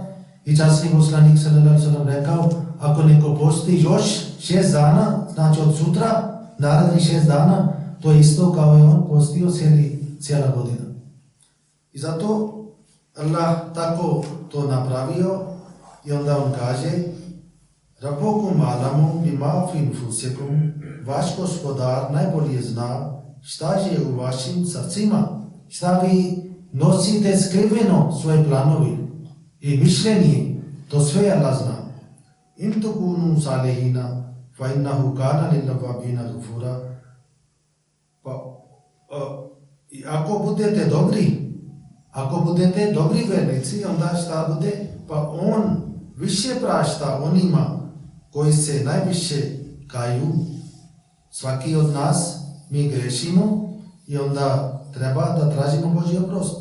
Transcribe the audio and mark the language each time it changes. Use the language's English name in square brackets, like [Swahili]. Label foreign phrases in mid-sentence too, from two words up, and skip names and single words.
[Bosnian] I časni poslanik [Arabic] صلى الله عليه وسلم [Bosnian] rekao, ako neko posti još 6 dana, znači od sutra, narednih 6 dana, to je isto kao je on postio cijela godina. I zato Allah tako to napravio i onda on kaže [Arabic] ربكم أعلم بما في نفوسكم, [Bosnian] vaš gospodar najbolje zna šta je u vašim srcima, šta vi nosite skriveno svoje planovi i mišljenje, to sve Allah zna. [Arabic] إن تكونوا صالحين فإنه كان للأوابين غفورا. [Bosnian] Ako budete dobri vernici, onda šta bude? Pa on više prašta onima koji se najviše kaju. Svaki od nas, mi grešimo i onda treba da tražimo Božji oprost.